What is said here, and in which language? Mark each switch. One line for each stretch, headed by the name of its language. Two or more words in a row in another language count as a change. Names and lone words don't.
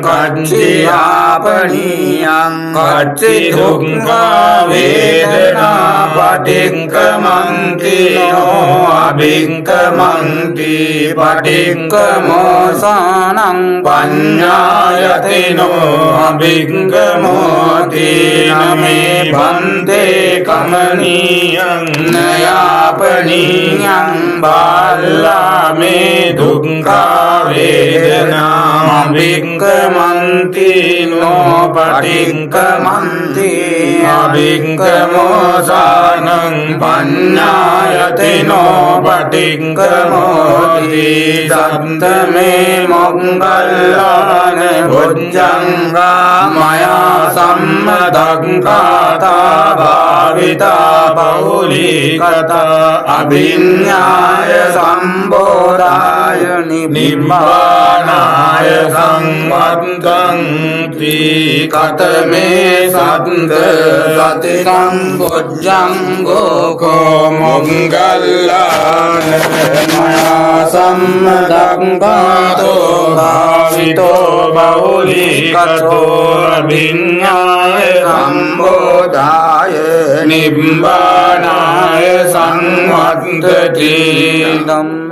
Pali: කච්චියාපනීයං කච්චි දුක්ඛා වේදනා පටික්ඛමන්ති නෝ අභික්ඛමන්ති පටික්ඛමෝසානං පඤ්ඤායතිනෝ අභික්ඛමෝති නමේ බන්තේ කමනීයං නයාපනීයං බාල්ලා මේ දුක්ඛා වේදනා අභික්ඛමන්ති නෝ පටික්ඛමන්ති අභික්ඛමෝසානං පඤ්ඤායතිනෝ පටික්ඛමෝති සත්තමේ මොග්ගල්ලාන බොජ්ජංගා මයා සම්මදක්ඛාතා භාවිතා බහුලීකතා අභිඤ්ඤාය සම්බෝධාය නිබ්බානාය සංවත්තන්ති කතමේ සත්ත සතිකං බොජ්ජංගෝ කෝ මොග්ගල්ලාන මයා සම්මදක්ඛාතෝ භාවිතෝ බහුලීකතෝ අභිඤ්ඤාය සම්බෝධාය නිබ්බානාය සංවත්තති ධම්ම